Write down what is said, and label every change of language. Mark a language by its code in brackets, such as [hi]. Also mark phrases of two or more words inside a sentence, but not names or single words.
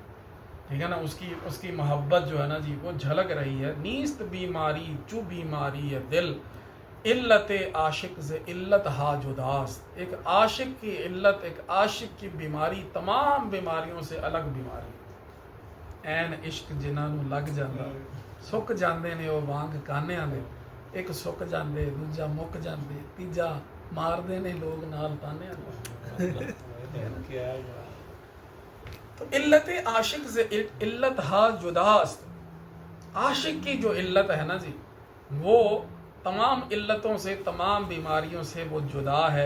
[ur] ٹھیک ہے نا، اس کی محبت جو ہے نا جی وہ جھلک رہی ہے. [fa] نیست بیماری چو بیماری یہ دل. علت عاشق ز علت ہا جداست. [ur] ایک عاشق کی علت، ایک عاشق کی بیماری تمام بیماریوں سے الگ بیماری. [pa] این عشق جنہاں نوں لگ جاندا سک جاندے نے وہ وانگ کانیاں دے. ایک سک جاندے، دوجا مک جاندے، تیجا مار دے نے لوگ نال تانیاں دے. [fa] تو علت عاشق سے علت ہا جداست. [ur] عاشق کی جو علت ہے نا جی وہ تمام علتوں سے، تمام بیماریوں سے وہ جدا ہے.